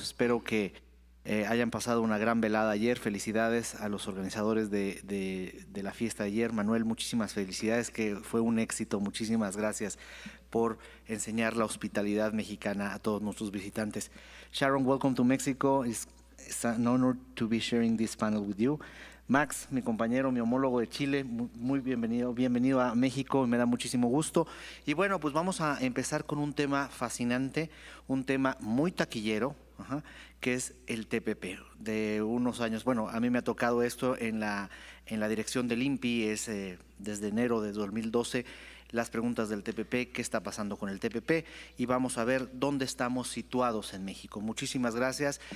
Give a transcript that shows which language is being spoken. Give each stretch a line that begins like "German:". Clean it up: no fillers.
Spanish: Espero que hayan pasado una gran velada ayer. Felicidades a los organizadores de la fiesta de ayer. Manuel, muchísimas felicidades, que fue un éxito. Muchísimas gracias por enseñar la hospitalidad mexicana a todos nuestros visitantes.
English: Sharon, welcome to Mexico. It's an honor to be sharing this panel with you.
Spanish: Max, mi compañero, mi homólogo de Chile, muy bienvenido a México, me da muchísimo gusto. Y bueno, pues vamos a empezar con un tema fascinante, un tema muy taquillero, que es el TPP. De unos años, bueno, a mí me ha tocado esto en la dirección del INPI, desde enero de 2012, las preguntas del TPP, qué está pasando con el TPP, y vamos a ver dónde estamos situados en México. Muchísimas gracias.